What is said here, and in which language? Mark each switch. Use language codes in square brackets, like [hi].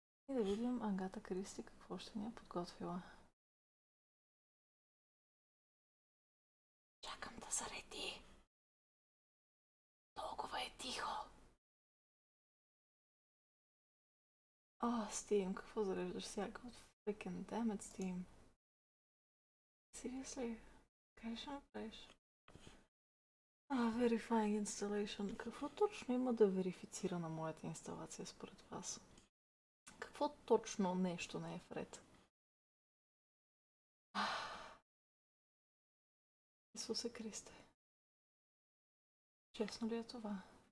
[bg] И да видим Агата Кристи какво ще ни е подготвила. Чакам да зареди. Толкова е тихо. Steam, какво зареждаш сега? [en] God freaking damn it, Steam. [bg] Seriously? Къде ще направиш? [en] Verifying installation. [bg] Какво точно има да верифицира на моята инсталация според вас? Какво точно нещо не е вред? Исусе Христе. Честно ли е това?